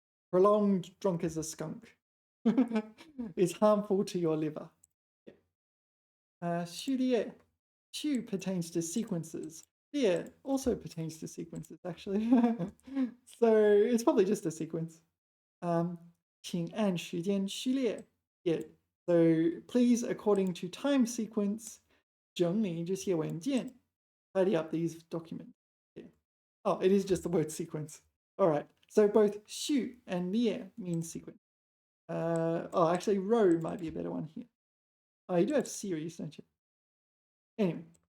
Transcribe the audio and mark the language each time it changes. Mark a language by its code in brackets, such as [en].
[en] Prolonged drunk as a skunk is harmful to your liver. 序列 Shu pertains to sequences. Yeah, also pertains to sequences, actually. So it's probably just a sequence. [zh] 请按时间序列 Yeah. [en] So please, according to time sequence, [zh] 整理这些文件 [en] tidy up these documents. Yeah. Oh, it is just the word sequence. All right. So both 序 and 列 mean sequence. Actually, row might be a better one here. Oh, you do have series, don't you? Anyway,